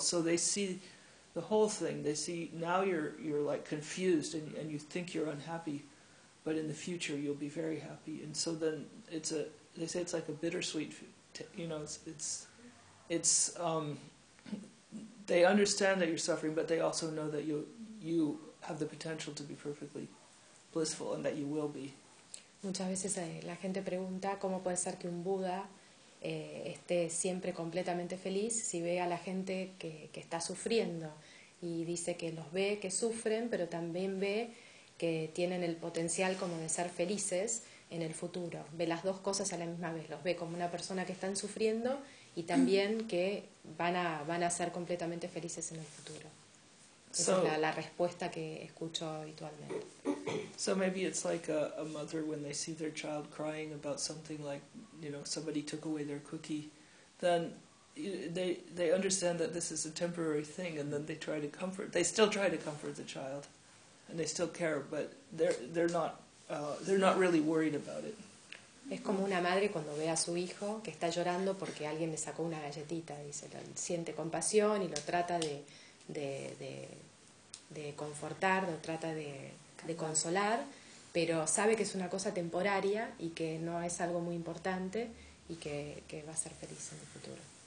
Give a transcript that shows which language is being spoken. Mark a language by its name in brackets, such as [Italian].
[English] So they see the whole thing. They see now you're like confused and you think you're unhappy, but in the future you'll be very happy. And so then they say it's like a bittersweet, you know, it's they understand that you're suffering, but they also know that you have the potential to be perfectly blissful and that you will be. [Spanish] Muchas veces la gente pregunta cómo puede ser que un Buda esté siempre completamente feliz si ve a la gente que está sufriendo, y dice que los ve que sufren, pero también ve que tienen el potencial como de ser felices en el futuro. Ve las dos cosas a la misma vez, los ve como una persona que están sufriendo y también que van a ser completamente felices en el futuro. Esa es la respuesta que escucho habitualmente. [English] So maybe it's like a mother when they see their child crying about something, like, you know, somebody took away their cookie, then they understand that this is a temporary thing, and then they still try to comfort the child, and they still care, but they're not really worried about it. [Spanish] Es como una madre cuando ve a su hijo que está llorando porque alguien le sacó una galletita, dice, siente compasión y lo trata de confortar, lo trata de consolar, pero sabe que es una cosa temporaria y que no es algo muy importante y que va a ser feliz en el futuro.